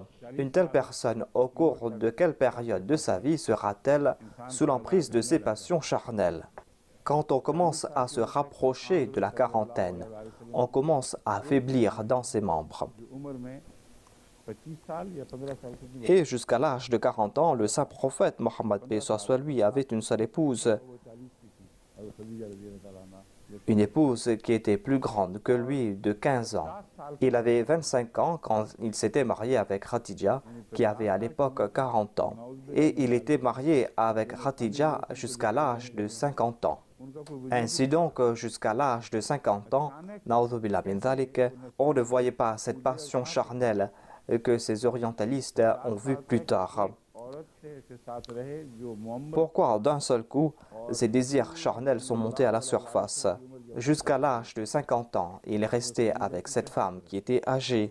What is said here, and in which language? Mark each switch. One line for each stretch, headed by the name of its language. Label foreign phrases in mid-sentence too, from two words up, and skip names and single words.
French: Une telle personne, au cours de quelle période de sa vie sera-t-elle sous l'emprise de ses passions charnelles? Quand on commence à se rapprocher de la quarantaine, on commence à faiblir dans ses membres.
Urdu: جو عمر میں 25 سال یا 15 سال کی تھی,
French: Et jusqu'à l'âge de 40 ans, le saint prophète Mohammed paix soit sur lui avait une seule épouse.
Urdu: وہ 40 کی تھی اور خدیجہ
Arabic: رضي الله تعالى عنها
French: une épouse qui était plus grande que lui de 15 ans. Il avait 25 ans quand il s'était marié avec Khadija, qui avait à l'époque 40 ans. Et il était marié avec Khadija jusqu'à l'âge de 50 ans. Ainsi donc, jusqu'à l'âge de 50 ans,
Arabic: نعوذ بالله من ذلك,
French: on ne voyait pas cette passion charnelle que ces orientalistes ont vue plus tard. Pourquoi d'un seul coup, ces désirs charnels sont montés à la surface? Jusqu'à l'âge de 50 ans, il restait avec cette femme qui était âgée.